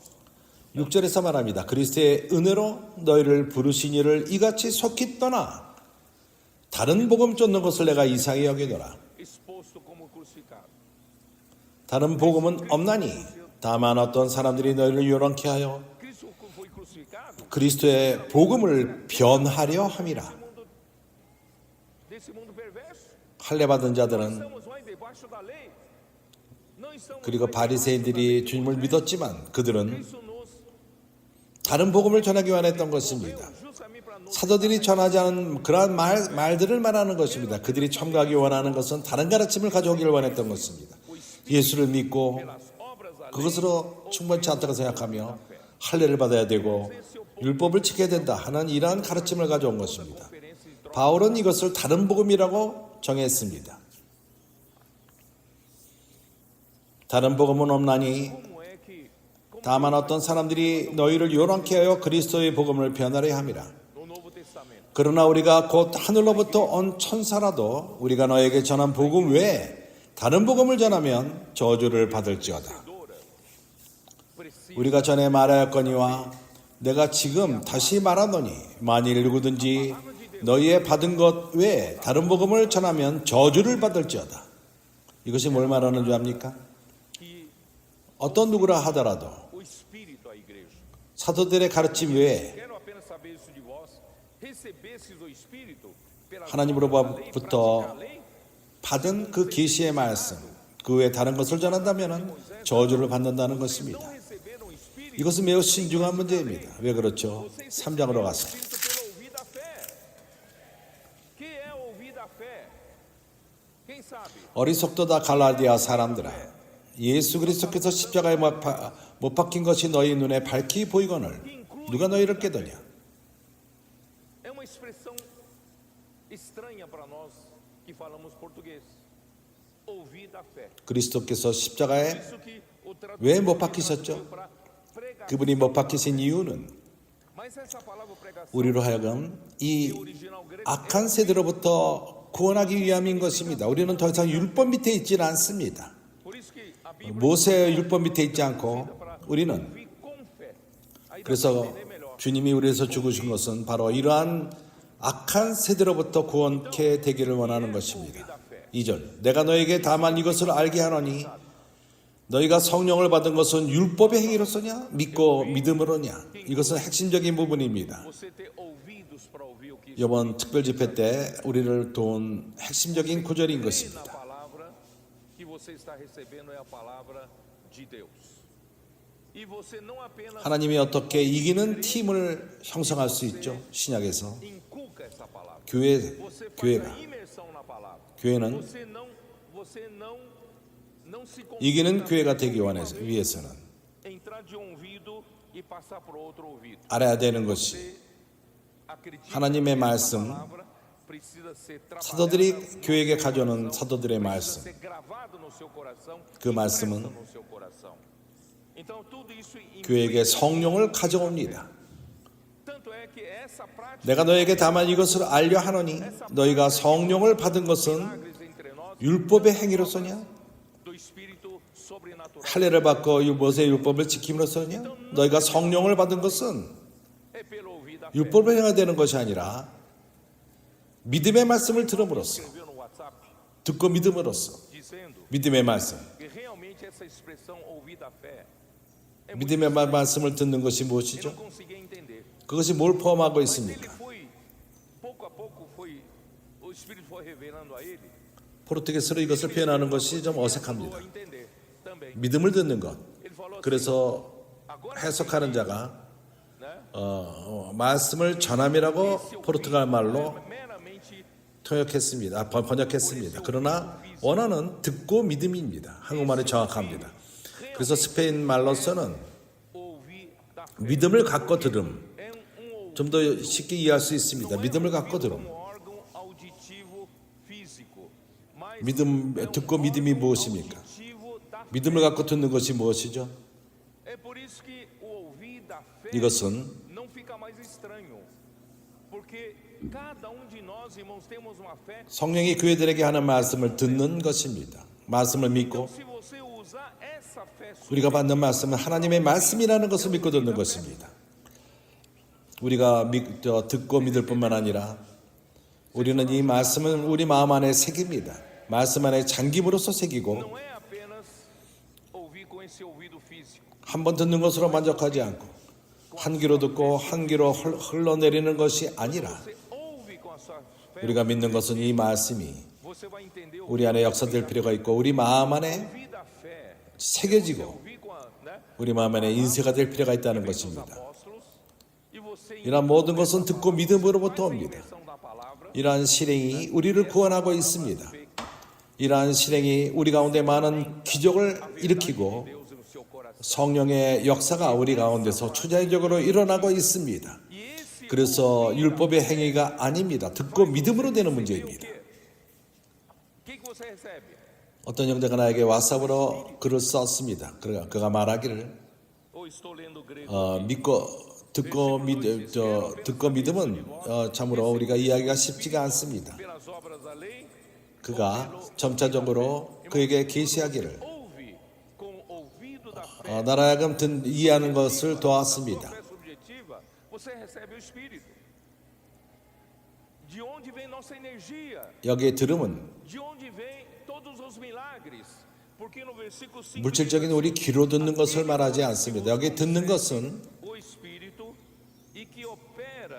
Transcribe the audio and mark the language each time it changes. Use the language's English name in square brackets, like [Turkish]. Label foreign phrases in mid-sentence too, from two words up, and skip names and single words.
[Korean] 6절에서 말합니다. 그리스도의 은혜로 너희를 부르신 이를 이같이 속히 떠나 다른 복음 쫓는 것을 내가 이상히 여기노라. [Portuguese] exposto como crucificado? [Korean] 다른 복음은 없나니 다만 어떤 사람들이 너희를 요란케 하여 [Portuguese] Cristo foi crucificado [Korean] 그리스도의 복음을 변하려 함이라. [Portuguese] desse mundo perverso. [Korean] 할례 받은 자들은 [Portuguese] Estamos mais debaixo da lei. Não estamos [Korean] 그리고 [Portuguese] mais [Korean] 바리새인들이 주님을 믿었지만 그들은 [Portuguese] Cristo nos [Korean] 다른 복음을 전하기 원했던 것입니다. [Portuguese] justamente para nos [Korean] 사도들이 전하지 않은 그러한 말들을 말하는 것입니다. 그들이 첨가하기 원하는 것은 다른 가르침을 가져오기를 원했던 것입니다. 예수를 믿고 [Portuguese] pelas obras da lei. [Korean] 그것으로 충분치 않다고 생각하며 할례를 받아야 되고 율법을 지켜야 된다 하는 이러한 가르침을 가져온 것입니다. 바울은 이것을 다른 복음이라고 정했습니다. 다른 복음은 없나니 [Portuguese] Como é que [Korean] 다만 어떤 사람들이 너희를 요란케 하여 그리스도의 복음을 변하려 함이라. [Portuguese] no Novo Testamento [Korean] 그러나 우리가 곧 하늘로부터 온 천사라도 우리가 너에게 전한 복음 외에 다른 복음을 전하면 저주를 받을지어다. 우리가 전에 말하였거니와 내가 지금 다시 말하노니 만일 누구든지 너희의 받은 것 외에 다른 복음을 전하면 저주를 받을지어다. 이것이 뭘 말하는 줄 압니까? [Portuguese] que [Korean] 어떤 누구라 하더라도 [Portuguese] o Espírito à igreja. [Korean] 사도들의 가르침 외에 [Portuguese] Quero apenas saber isso de vós. Recebestes o Espírito pelas [Korean] 하나님으로부터 [Portuguese] obras da lei, praticar a lei? [Korean] 받은 그 계시의 말씀 그 외에 다른 것을 전한다면 저주를 받는다는 것입니다. [Portuguese] Não receberam o Espírito [Korean] 이것은 매우 신중한 문제입니다. 왜 그렇죠? 3장으로 가서 [Portuguese] pelo ouvir da fé. Que é ouvir da fé? Quem sabe? [Korean] 어리석도다 갈라디아 사람들아 예수 그리스도께서 십자가에 못 박힌 것이 너희 눈에 밝히 보이거늘 누가 너희를 깨더냐? [Portuguese] É uma expressão estranha para nós que falamos português. Ouvir da fé. [Korean] 그리스도께서 십자가에 [Portuguese] Isso que o [Korean] 왜 못 [Portuguese] tradutor [Korean] 박히셨죠? [Portuguese] para pregar. [Korean] 그분이 못 박히신 이유는 [Portuguese] Mas essa palavra pregação [Korean] 우리로 하여금 이 [Portuguese] original grego [Korean] 악한 세대로부터 구원하기 위함인 것입니다. 우리는 더 이상 율법 밑에 있지는 않습니다. [Portuguese] por isso que a Bíblia [Korean] 모세의 율법 밑에 있지 않고 우리는 [Portuguese] ouvir com fé. Aí dá para [Korean] 그래서 [Portuguese] entender melhor. [Korean] 주님이 우리에서 죽으신 것은 바로 이러한 악한 세대로부터 구원케 되기를 원하는 것입니다. 2절 내가 너에게 다만 이것을 알게 하노니 너희가 성령을 받은 것은 율법의 행위로서냐 믿고 믿음으로냐 이것은 핵심적인 부분입니다. [Portuguese] Você ter ouvidos para ouvir o que [Korean] 이번 특별 집회 때 우리를 도운 핵심적인 구절인 [Portuguese] crê na [Korean] 것입니다. [Portuguese] palavra que você está recebendo é a palavra de Deus. E você não apenas [Korean] 하나님이 어떻게 이기는 팀을 형성할 수 있죠? 신약에서 [Portuguese] inculca essa palavra. Você faz [Korean] 교회가 [Portuguese] a imersão na palavra. [Korean] 교회는 [Portuguese] Você não se [Korean] 이기는 [Portuguese] contenta [Korean] 교회가 [Portuguese] de [Korean] 되기 [Portuguese] uma vez [Korean] 위해서는 [Portuguese] entrar de um ouvido e passar por outro ouvido. [Korean] 알아야 되는 것이 [Portuguese] Você acredita [Korean] 하나님의 [Portuguese] que essa [Korean] 말씀, [Portuguese] palavra precisa ser trabalhada [Korean] 사도들이 [Portuguese] no seu [Korean] 교회에게 [Portuguese] coração, [Korean] 가져오는 사도들의 [Portuguese] precisa [Korean] 말씀 [Portuguese] ser gravado no seu coração, [Korean] 그 [Portuguese] impresso [Korean] 말씀은 [Portuguese] no seu coração. Então tudo isso [Korean] 교회에게 [Portuguese] implica [Korean] 성령을 가져옵니다. [Portuguese] tanto é que essa prática [Korean] 내가 너에게 다만 이것을 알려 하노니 너희가 성령을 받은 것은 [Portuguese] milagres entre nós [Korean] 율법의 행위로서냐? [Portuguese] do espírito sobrenatural. [Korean] 할례를 받고 모세의 율법을 지킴으로써냐? 너희가 성령을 받은 것은 [Portuguese] É pelo ouvir da fé. [Korean] 율법을 행해야 되는 것이 아니라 믿음의 말씀을 들음으로써, [Portuguese] Escreveu no WhatsApp [Korean] 듣고 믿음으로써, [Portuguese] dizendo [Korean] 믿음의 말씀, [Portuguese] que realmente essa expressão ouvir da fé é muito [Korean] 믿음의 말씀을 듣는 것이 [Portuguese] ele [Korean] 무엇이죠? [Portuguese] não conseguia entender. [Korean] 그것이 뭘 포함하고 [Portuguese] Mas ele [Korean] 있습니까? [Portuguese] foi pouco a pouco o espírito foi revelando a ele. [Korean] 포르투게스로 이것을 표현하는 것이 좀 [Portuguese] Começou [Korean] 어색합니다. [Portuguese] a entender também. [Korean] 믿음을 듣는 것. [Portuguese] Ele falou assim, [Korean] 그래서 [Portuguese] agora [Korean] 해석하는 자가 [Portuguese] né? [Korean] 말씀을 전함이라고 포르투갈 말로 [Portuguese] meramente [Korean] 통역했습니다. 번역했습니다. 그러나 원어는 듣고 믿음입니다. 한국말이 정확합니다. 그래서 스페인 말로서는 [Portuguese] ouvir da fé. [Korean] 믿음을 갖고 들음. [Portuguese] É um [Korean] 좀 더 쉽게 이해할 수 있습니다. 믿음을 갖고 들음. [Portuguese] como órgão auditivo físico, mas [Korean] 믿음, 듣고 믿음이 무엇입니까? [Portuguese] auditivo da fé. [Korean] 믿음을 갖고 듣는 것이 무엇이죠? [Portuguese] É por isso que o ouvir da fé [Korean] 이것은 [Portuguese] não fica mais estranho, porque cada de nós, irmãos, temos uma fé. [Korean] 성령이 교회들에게 하는 말씀을 듣는 것입니다. 말씀을 믿고 [Portuguese] Se você usar essa fé [Korean] 우리가 받는 말씀은 하나님의 말씀이라는 것을 믿고 듣는 것입니다. 우리가 듣고 믿을 뿐만 아니라 우리는 이 말씀을 우리 마음 안에 새깁니다. 말씀 안에 잠김으로써 새기고 [Portuguese] não é apenas ouvir com esse ouvido físico. [Korean] 한 번 듣는 것으로 만족하지 않고 한 귀로 듣고 한 귀로 흘러내리는 것이 아니라 [Portuguese] Você ouve com a sua fé, [Korean] 우리가 믿는 것은 이 말씀이 [Portuguese] você vai entender o [Korean] 우리 안에 역사될 필요가 있고 우리 마음 안에 [Portuguese] ouvir da fé. [Korean] 새겨지고 [Portuguese] Ouvir com a, né? [Korean] 우리 마음 안에 인쇄가 될 필요가 있다는 것입니다. [Portuguese] Apóstolos, e você [Korean] 이러한 모든 것은 듣고 믿음으로부터 [Portuguese] a [Korean] 옵니다. [Portuguese] imersão da palavra. [Korean] 이러한 실행이 우리를 구원하고 있습니다. 이러한 실행이 우리 가운데 많은 기적을 일으키고 [Portuguese] Deus no seu coração. [Korean] 성령의 역사가 우리 가운데서 초자연적으로 일어나고 있습니다. [Portuguese] E esse [Korean] 그래서 율법의 행위가 아닙니다. 듣고 믿음으로 되는 문제입니다. [Portuguese] o que você recebe? [Korean] 어떤 형제가 나에게 왓삽으로 글을 썼습니다. 그가 말하기를 [Portuguese] Ou estou lendo grego? [Korean] 듣고 믿음은 참으로 우리가 이해하기가 쉽지가 않습니다. [Portuguese] Pelas obras da lei, [Korean] 그가 점차적으로 그에게 계시하기를 [Portuguese] ouve com o ouvido da fé. [Korean] 나로 하여금 이해하는 것을 도왔습니다. [Portuguese] Fé subjetiva, você recebe o Espírito. De onde vem nossa energia? [Korean] 여기에 들음은 [Portuguese] De onde vem todos os milagres? Porque no versículo 5 [Korean] 물질적인 우리 귀로 듣는 것을 말하지 않습니다. 여기 듣는 것은 [Portuguese] o Espírito e que opera